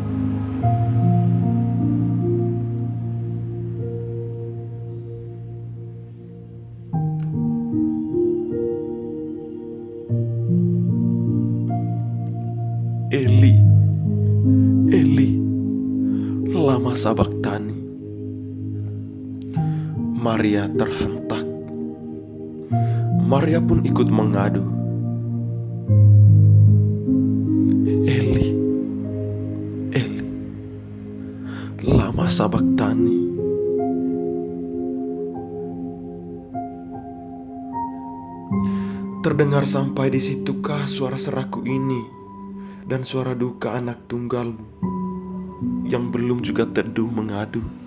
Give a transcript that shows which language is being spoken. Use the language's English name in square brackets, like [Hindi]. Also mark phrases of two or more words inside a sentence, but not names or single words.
[Aramaic] Eli, Eli, lama sabaktani. [Indonesian] Maria terhentak. Maria pun ikut mengadu. [Aramaic] Eli, Eli, lama sabaktani. [Indonesian] Terdengar sampai di situkah suara seraku ini dan suara duka anak tunggalmu yang belum juga teduh mengadu.